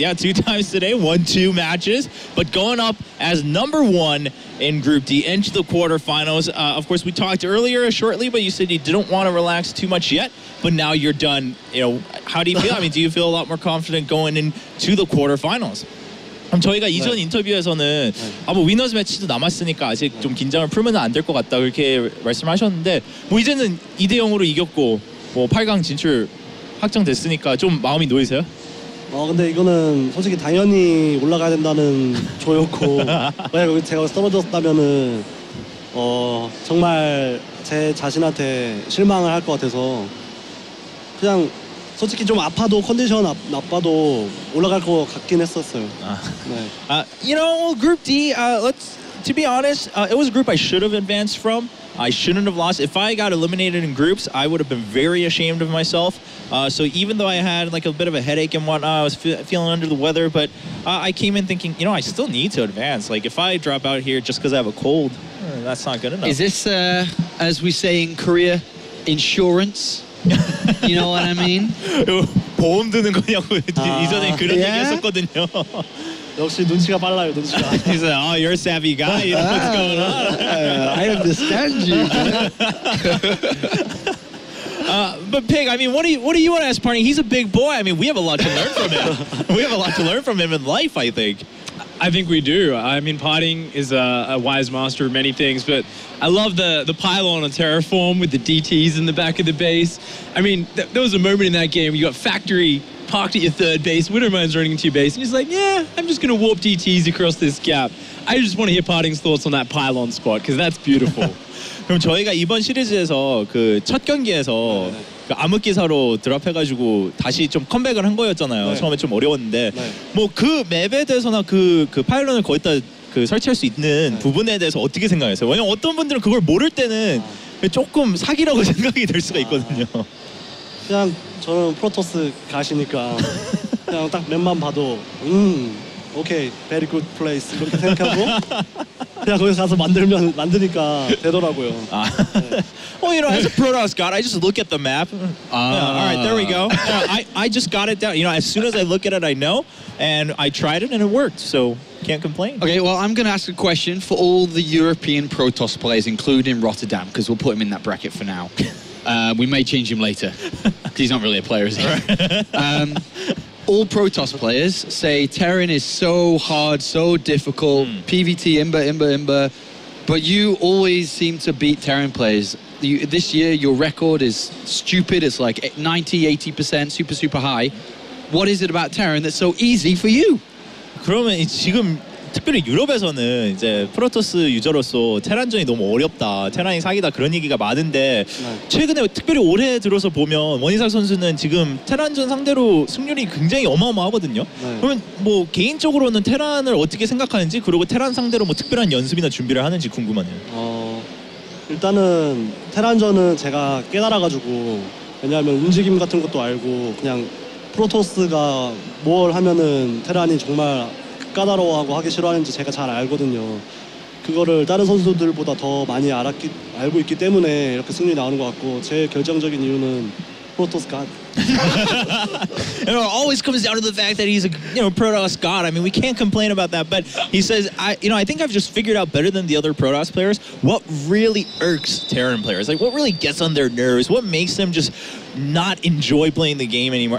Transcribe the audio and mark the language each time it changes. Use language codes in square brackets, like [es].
[en] Yeah, 2 times today, 1-2 matches, but going up as #1 in Group D into the quarterfinals. Of course, we talked earlier shortly, but you said you didn't want to relax too much yet. But now you're done. You know, how do you feel? I mean, do you feel a lot more confident going into the quarterfinals? [ko] 그럼 저희가 이전 인터뷰에서는 뭐 위너스 매치도 남았으니까 아직 좀 긴장을 풀면 안 될 것 같다 그렇게 말씀하셨는데 뭐 이제는 2대0으로 이겼고 뭐 8강 진출 확정됐으니까 좀 마음이 놓이세요? 근데 이거는 솔직히 당연히 올라가야 된다는 조였고 만약 제가 떨어졌다면은 정말 제 자신한테 실망을 할 것 같아서 그냥 솔직히 좀 아파도 컨디션 나빠도 올라갈 것 같긴 했었어요. [en] You know, Group D, let's to be honest, it was a group I should have advanced from. I shouldn't have lost. If I got eliminated in groups, I would have been very ashamed of myself. So even though I had like a bit of a headache and whatnot, I was feeling under the weather, but I came in thinking, you know, I still need to advance. Like if I drop out here just because I have a cold, that's not good enough. Is this, as we say in Korea, insurance? You know what I mean? [ko] 보험 드는 거냐고 이전에 그런 얘기 했었거든요. 역시 눈치가 빨라요, 눈치가. [en] He said, "Oh, you're a savvy guy. You know what's going on." I understand you. But Pig, I mean, what do you want to ask Party? He's a big boy. I mean, we have a lot to learn from him. We have a lot to learn from him in life, I think. I think we do. I mean, Parting is a wise master of many things, but I love the pylon on Terraform with the DTs in the back of the base. I mean, there was a moment in that game where you got Factory parked at your third base, Widowmine's running into your base, and he's like, yeah, I'm just going to warp DTs across this gap. I just want to hear Parting's thoughts on that pylon spot, because that's beautiful. [ko] 그럼 저희가 이번 시리즈에서 그 첫 경기에서 그 암흑기사로 드랍해가지고 다시 좀 컴백을 한 거였잖아요. 네. 처음에 좀 어려웠는데 네. 뭐 그 맵에 대해서나 그 파일런을 거기다 그 설치할 수 있는 부분에 대해서 어떻게 생각하세요? 왜냐면 어떤 분들은 그걸 모를 때는 조금 사기라고 생각이 될 수가 있거든요. 그냥 저는 프로토스 가시니까 그냥 딱 맵만 봐도 오케이, [en] very good place [ko] 그렇게 생각하고 그냥 거기서 가서 만드니까 되더라고요. [en] Well, you know, as a Protoss god, I just look at the map. All right, there we go. I just got it down. You know, as soon as I look at it, I know, and I tried it and it worked. So can't complain. Okay, well, I'm going to ask a question for all the European Protoss players, including Rotterdam, because we'll put him in that bracket for now. We may change him later, because he's not really a player, is he? All Protoss players say Terran is so hard, so difficult, PvT, Imba, but you always seem to beat Terran players. This year, your record is stupid. It's like 90, 80%, super high. What is it about Terran that's so easy for you? [ko] 그러면 지금 특별히 유럽에서는 이제 프로토스 유저로서 테란전이 너무 어렵다, 테란이 사기다 그런 얘기가 많은데 최근에 특별히 올해 들어서 보면 원희삭 선수는 지금 테란전 상대로 승률이 굉장히 어마어마하거든요. 그러면 뭐 개인적으로는 테란을 어떻게 생각하는지, 그리고 테란 상대로 뭐 특별한 연습이나 준비를 하는지 궁금하네요. 일단은 테란전은 제가 깨달아가지고, 왜냐하면 움직임 같은 것도 알고 그냥 프로토스가 뭘 하면은 테란이 정말 까다로워하고 하기 싫어하는지 제가 잘 알거든요. 그거를 다른 선수들보다 더 많이 알고 있기 때문에 이렇게 승리 나오는 것 같고, 제 결정적인 이유는 프로토스 god. [en] It always comes down to the fact that he's a Protoss god. I mean, we can't complain about that. But he says, I think I've just figured out better than the other Protoss players what really irks Terran players. Like, what really gets on their nerves? What makes them just not enjoy playing the game anymore?